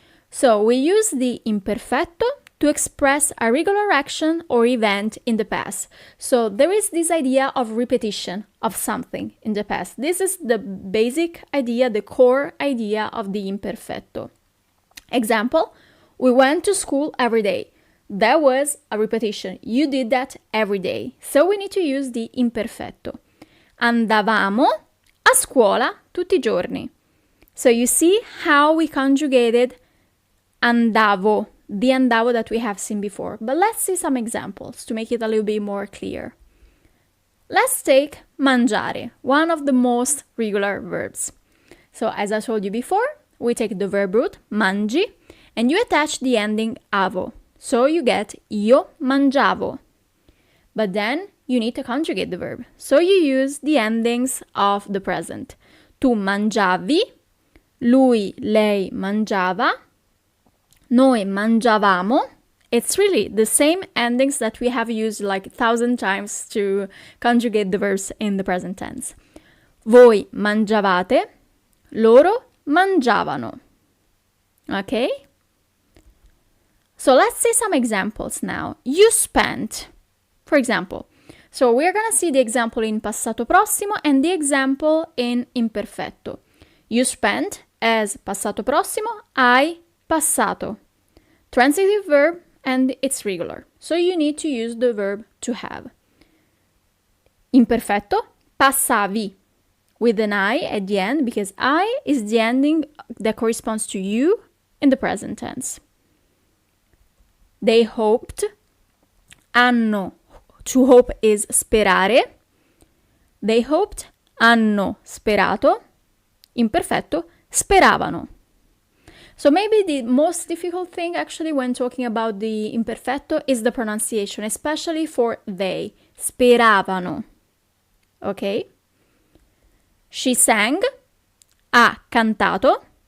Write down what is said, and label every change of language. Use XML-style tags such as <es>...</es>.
<en>So we use the imperfetto to express a regular action or event in the past. So there is this idea of repetition of something in the past. This is the basic idea, the core idea of the imperfetto. Example, we went to school every day. That was a repetition. You did that every day. So we need to use the imperfetto.</en> <it>Andavamo a scuola tutti i giorni.</it> <en>So you see how we conjugated andavo, the andavo that we have seen before. But let's see some examples to make it a little bit more clear. Let's take mangiare, one of the most regular verbs. So as I told you before, we take the verb root, mangi, and you attach the ending avo. So you get</en> <it>io mangiavo.</it> <en>But then you need to conjugate the verb. So you use the endings of the present.</en> <it>Tu mangiavi, lui, lei mangiava, noi mangiavamo.</it> <en>It's really the same endings that we have used like 1,000 times to conjugate the verbs in the present tense.</en> <it>Voi mangiavate, loro mangiavano.</it> <en>Okay? So let's see some examples now. You spent, for example. So we're going to see the example in Passato Prossimo and the example in Imperfetto. You spent as Passato Prossimo,</en> <it>hai passato.</it> <en>Transitive verb and it's regular. So you need to use the verb to have. Imperfetto, passavi, with an I at the end because I is the ending that corresponds to you in the present tense. They hoped, hanno, to hope is sperare. They hoped,</en> <it>hanno sperato. Imperfetto, speravano.</it> <en>So maybe the most difficult thing actually when talking about the imperfetto is the pronunciation, especially for they. Speravano. Okay? She sang,</en> <it>ha cantato.</it>